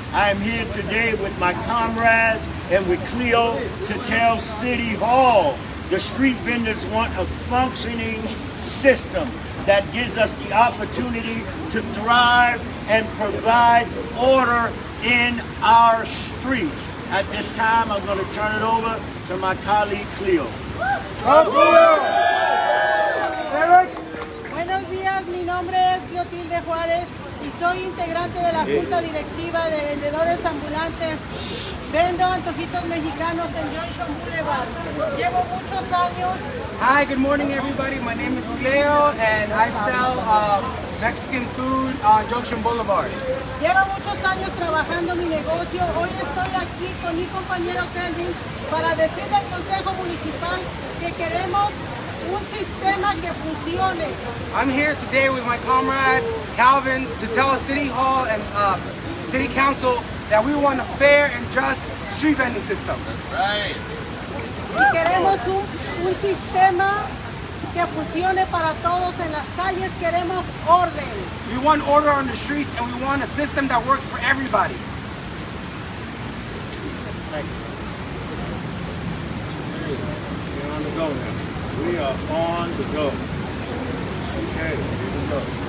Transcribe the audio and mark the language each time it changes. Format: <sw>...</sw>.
<en>I am here today with my comrades and with Cleo to tell City Hall the street vendors want a functioning system that gives us the opportunity to thrive and provide order in our streets. At this time, I'm going to turn it over to my colleague Cleo. Eric?</en> <es>Buenos días, mi nombre es Clotilde Juárez y soy integrante de la Junta Directiva de Vendedores Ambulantes. Vendo antojitos mexicanos en Junction Boulevard. Llevo muchos años.</es> <en>Hi, good morning, everybody. My name is Leo, and I sell Mexican food on Junction Boulevard.</en> <es>Llevo muchos años trabajando mi negocio. Hoy estoy aquí con mi compañero Kelvin para decirle al Consejo Municipal que queremos un sistema que funcione.</es> <en>I'm here today with my comrade Calvin to tell City Hall and City Council that we want a fair and just street vending system.</en> <es>Y queremos un sistema que funcione para todos en las calles. Queremos orden.</es> <en>We want order on the streets, and we want a system that works for everybody. We're on the go now. We are on the go. Okay, here we go.</en>